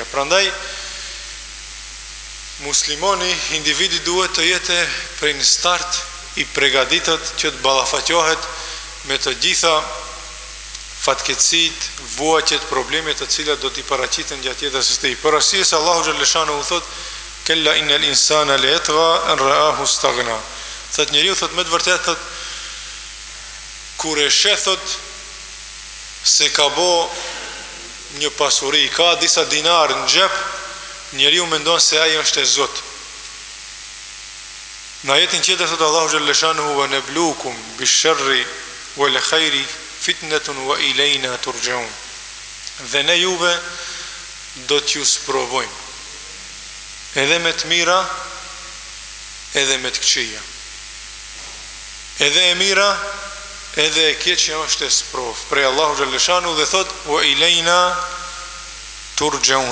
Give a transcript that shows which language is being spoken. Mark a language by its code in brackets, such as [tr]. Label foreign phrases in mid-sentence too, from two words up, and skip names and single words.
[sq] Prandaj muslimoni, individi duhet të jetë prej në start i përgatitur që të ballafaqohet me të gjitha fatkeqësitë, vuajtjet, problemet të cilat do t'i paraqiten gjatë jetës së tij. Për arsye se Allahu xhalleshanu u thot: [ar] "كلا إن الإنسان ليطغى أن رآه استغنى." [sq] Thot njeriu thot me të vërtetë thot kur e shethot se ka bo një pasuri, ka disa dinar në xhep, njeriu mendon se ai është e Zot. Në ajetin tjetër thot Allahu xhalleshanuhu: [ar] "ونبلوكم بالشر والخير فتنة وإلينا ترجعون." [sq] Dhe ne juve do t'ju sprovojmë edhe me të mira edhe me të këqija. Edhe e mira edhe e keqja është e sprov prej Allahu xhalleshanu dhe thot: [ar] "وإلينا ترجعون."